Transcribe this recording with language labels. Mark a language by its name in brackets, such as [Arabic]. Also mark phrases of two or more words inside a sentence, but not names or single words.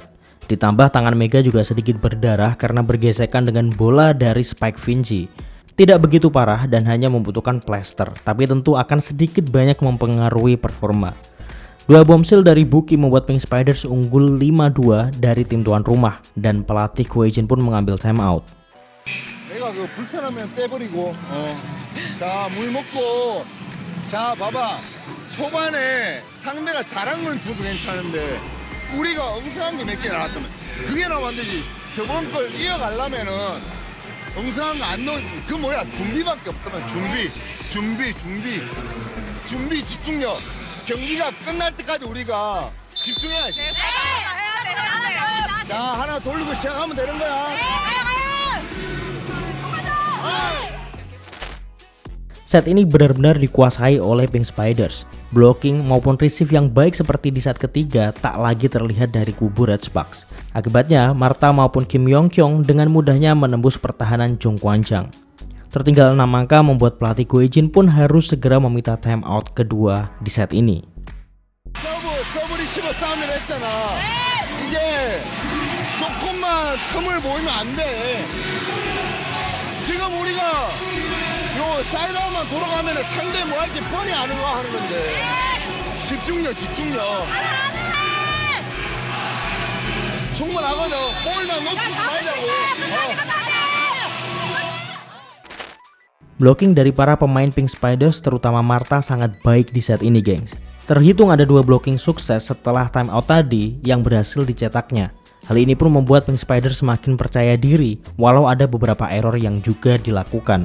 [Indonesian] Ditambah tangan Mega juga sedikit berdarah karena bergesekan dengan bola dari Spike Vinci. Tidak begitu parah dan hanya membutuhkan plester, tapi tentu akan sedikit banyak mempengaruhi performa. Dua bombshell dari Buki membuat Pink Spiders unggul 5-2 dari tim tuan rumah dan pelatih Goejin pun mengambil timeout. [Korean] 내가 그 불편하면 떼버리고 자 물 먹고 자, 봐봐. 초반에 상대가 잘한 건 줘도 괜찮은데 우리가 엉성한 게 몇 개 나왔다면 그게 나오면 안 되지. 저번 걸 이어가려면은 엉성한 거 안 넣어. 그 뭐야? 준비밖에 없다면 준비 집중력. 경기가 끝날 때까지 우리가 집중해야지. 자, 하나 돌리고 시작하면 되는 거야. [Indonesian] Set ini benar-benar dikuasai oleh Pink Spiders. Blocking maupun receive yang baik seperti di set ketiga tak lagi terlihat dari kubu Red Sparks. Akibatnya, Martha maupun Kim Yong Kyung dengan mudahnya menembus pertahanan Jung Kwanjang. Tertinggal 6 angka membuat pelatih Go Hae-jin pun harus segera meminta timeout kedua di set ini. [Korean] 서브 리시버 싸움을 했잖아. 이게 조금만 틈을 보이면 안 돼. 지금 우리가 요 사이드아웃만 돌아가면 상대 뭐 할지 뻔히 아는 거 하는 건데. 집중력. 충분하거든. 볼만 놓치지 말자고. [Indonesian] Blocking dari para pemain Pink Spiders terutama Martha sangat baik di set ini, gengs. Terhitung ada 2 blocking sukses setelah timeout tadi yang berhasil dicetaknya. Hal ini pun membuat Pink Spiders semakin percaya diri walau ada beberapa error yang juga dilakukan.